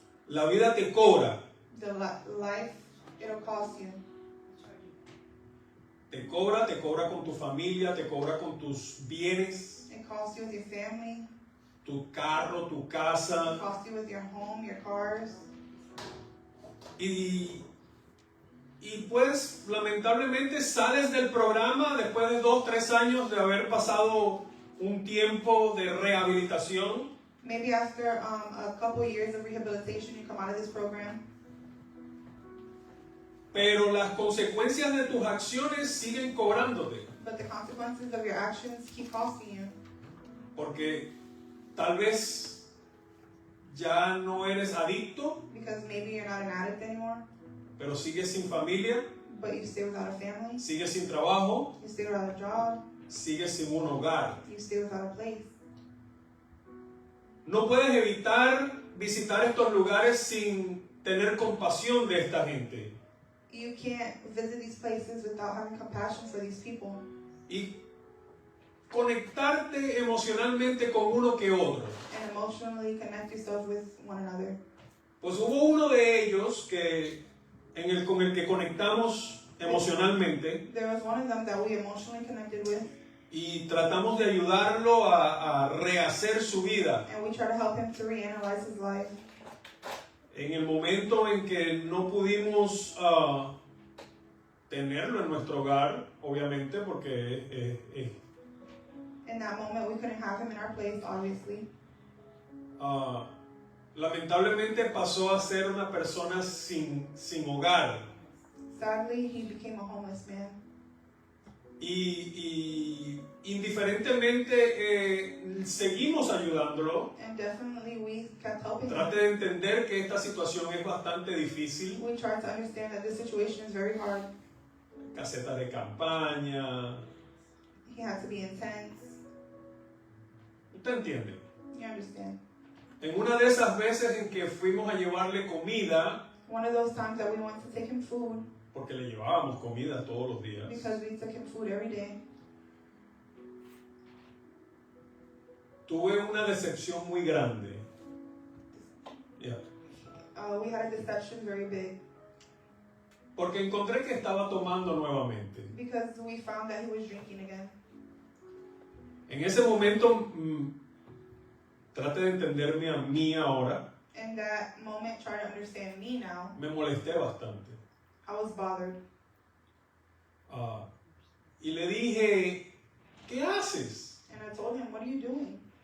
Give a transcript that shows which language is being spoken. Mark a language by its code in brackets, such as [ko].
[es] la vida te cobra. [en] the life, it'll cost you. [es] Te cobra con tu familia, te cobra con tus bienes, [en] It costs you with your family. [es] tu carro, tu [en] It [es] casa. [en] costs you with your home, your cars. [es] Y pues lamentablemente sales del programa después de 2-3 años de haber pasado un tiempo de rehabilitación. [en] Maybe after a couple years of rehabilitation, you come out of this program. [es] Pero las consecuencias de tus acciones siguen cobrándote. [en] But the consequences of your actions keep costing you. [es] Porque tal vez ya no eres adicto, [en] Because maybe you're not an addict anymore, [es] pero sigues sin familia, [en] but you stay without a family. [es] sigues sin trabajo, [en] You stay without a job. [es] sigues sin un hogar. [en] You stay without a place. [es] No puedes evitar visitar estos lugares sin tener compasión de esta gente. [en] You can't visit these places without having compassion for these people. [es] Y conectarte emocionalmente con uno que otro. [en] And emotionally connect yourself with one another. [es] Pues hubo uno de ellos con el que conectamos emocionalmente [en] There was one of them that we emotionally connected with, [es] y tratamos de ayudarlo a rehacer su vida. [en] and we try to help him to reanalyze his life. [es] En el momento en que no pudimos tenerlo en nuestro hogar, obviamente, porque [en] In that moment, we couldn't have him in our place, obviously. [es] lamentablemente pasó a ser una persona sin hogar. [en] Sadly, he became a homeless man. [es] Y indiferentemente seguimos ayudándolo. [en] And definitely we kept helping him. [es] Trate de entender que esta situación es bastante difícil. [en] We tried to understand that this situation is very hard. [es] Caseta de campaña, [en] He had to be intense. [es] ¿Usted entiende? [en] You understand? [es] En una de esas veces en que fuimos a llevarle comida, [en] One of those times that we went to take him food, [es] porque le llevábamos comida todos los días, [en] because we took him food every day, [es] tuve una decepción muy grande. [en] Yeah. we had a deception very big, [es] Porque encontré que estaba tomando nuevamente. [en] because we found that he was drinking again. [es] En ese momento, trate de entenderme a mí ahora, [en] In that moment, try to understand me now. [es] me molesté bastante. [en] I was bothered. [es] Y le dije, ¿qué haces? [en] And I told him, what are you doing?